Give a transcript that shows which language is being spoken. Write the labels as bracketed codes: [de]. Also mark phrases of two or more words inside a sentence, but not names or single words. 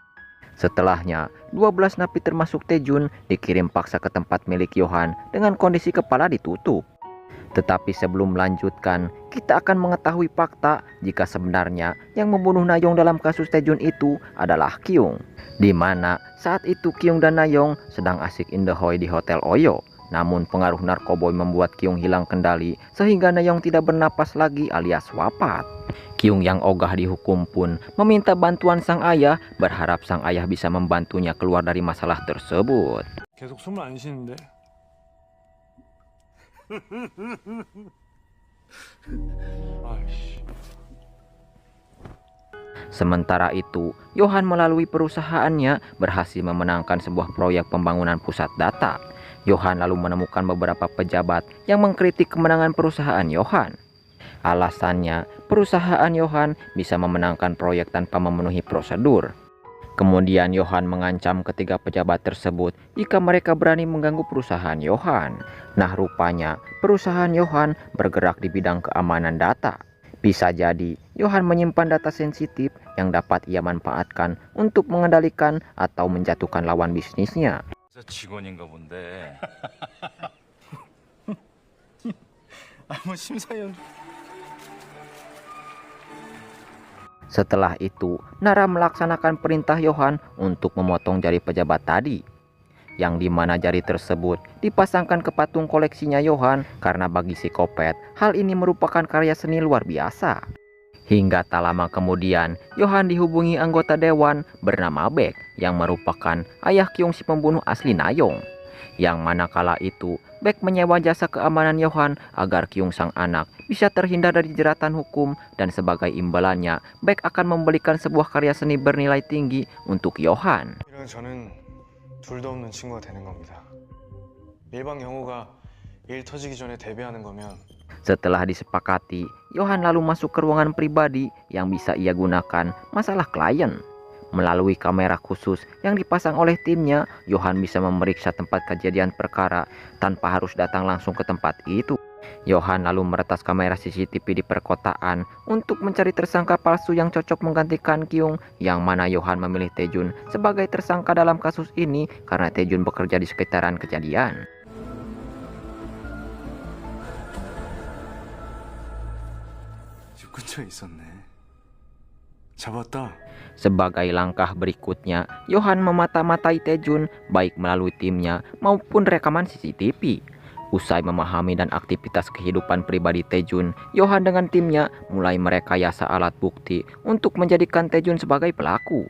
[id] Setelahnya, 12 napi termasuk Taejun dikirim paksa ke tempat milik Johan dengan kondisi kepala ditutup. Tetapi sebelum melanjutkan, kita akan mengetahui fakta jika sebenarnya yang membunuh Nayong dalam kasus Taejun itu adalah Kyung. Di mana saat itu Kyung dan Nayong sedang asik in the hoy di Hotel Oyo. Namun pengaruh narkoboy membuat Kyung hilang kendali sehingga Nayong tidak bernapas lagi alias wafat. Kyung yang ogah dihukum pun meminta bantuan sang ayah, berharap sang ayah bisa membantunya keluar dari masalah tersebut. [ko] 계속 숨을 안 쉬는데. 아이씨. [id] Sementara itu, Johan melalui perusahaannya berhasil memenangkan sebuah proyek pembangunan pusat data. Johan lalu menemukan beberapa pejabat yang mengkritik kemenangan perusahaan Johan. Alasannya, perusahaan Johan bisa memenangkan proyek tanpa memenuhi prosedur. Kemudian Johan mengancam ketiga pejabat tersebut jika mereka berani mengganggu perusahaan Johan. Nah, rupanya perusahaan Johan bergerak di bidang keamanan data. Bisa jadi Johan menyimpan data sensitif yang dapat ia manfaatkan untuk mengendalikan atau menjatuhkan lawan bisnisnya. [ko] 직원인가 본데. 뭐 심사위원. [id] Setelah itu, Nara melaksanakan perintah Johan untuk memotong jari pejabat tadi, yang dimana jari tersebut dipasangkan ke patung koleksinya Johan karena bagi psikopat, hal ini merupakan karya seni luar biasa. Hingga tak lama kemudian, Johan dihubungi anggota dewan bernama Baek yang merupakan ayah Kyung si pembunuh asli Nayong. Yang mana kala itu Baek menyewa jasa keamanan Johan agar Kyung sang anak bisa terhindar dari jeratan hukum, dan sebagai imbalannya Baek akan membelikan sebuah karya seni bernilai tinggi untuk Johan. [ko] 이랑 저는 둘도 없는 친구가 되는 겁니다. 일방 영호가 일 터지기 전에 데뷔하는 거면 [id] Setelah disepakati, Johan lalu masuk ke ruangan pribadi yang bisa ia gunakan masalah klien. Melalui kamera khusus yang dipasang oleh timnya, Johan bisa memeriksa tempat kejadian perkara tanpa harus datang langsung ke tempat itu. Johan lalu meretas kamera CCTV di perkotaan untuk mencari tersangka palsu yang cocok menggantikan Kyung, yang mana Johan memilih Taejun sebagai tersangka dalam kasus ini karena Taejun bekerja di sekitaran kejadian. [ko] 집 근처에 있었네. 잡았다. [id] Sebagai langkah berikutnya, Johan memata-matai Taejun baik melalui timnya maupun rekaman CCTV. Usai memahami dan aktivitas kehidupan pribadi Taejun, Johan dengan timnya mulai merekayasa alat bukti untuk menjadikan Taejun sebagai pelaku.